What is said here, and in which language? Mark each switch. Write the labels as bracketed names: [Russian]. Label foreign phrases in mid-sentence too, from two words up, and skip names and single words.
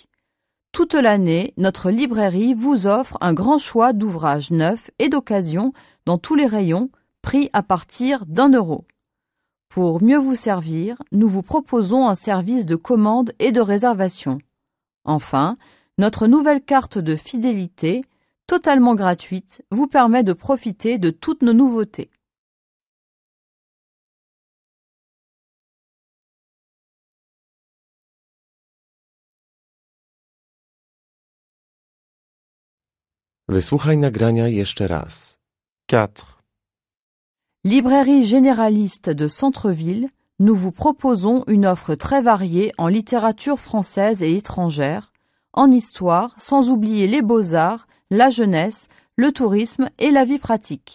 [French] Toute l'année, notre librairie vous offre un grand choix d'ouvrages neufs et d'occasion dans tous les rayons, prix à partir d'€1. Pour mieux vous servir, nous vous proposons un service de commande et de réservation. Enfin, notre nouvelle carte de fidélité, totalement gratuite, vous permet de profiter de toutes nos nouveautés. [Polish] Wysłuchaj nagrania jeszcze raz. 4. [French] Librairie généraliste de centre-ville, nous vous proposons une offre très variée en littérature française et étrangère, en histoire, sans oublier les beaux-arts, la jeunesse, le tourisme et la vie pratique.